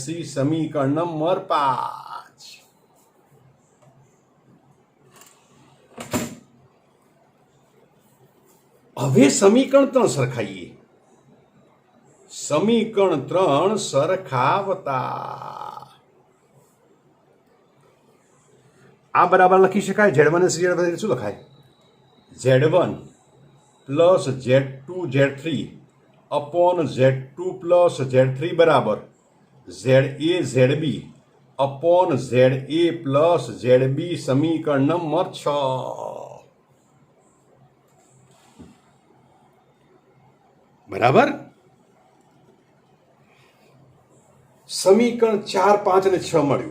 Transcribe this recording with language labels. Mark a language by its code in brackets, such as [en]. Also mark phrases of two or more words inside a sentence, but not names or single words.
[gu] સમીકરણ નંબર 5. હવે સમીકરણ 3 સરખાઈએ. સમીકરણ 3 સરખાવતા આ બરાબર લખી શકાય. Z1SC શું લખાય? Z1 પ્લસ Z2 Z3 અપોન Z2 પ્લસ Z3 બરાબર ZA ZB અપોન ZA પ્લસ ZB. સમીકરણ નંબર 6. બરાબર. સમીકરણ 4, 5 અને 6 મળ્યું.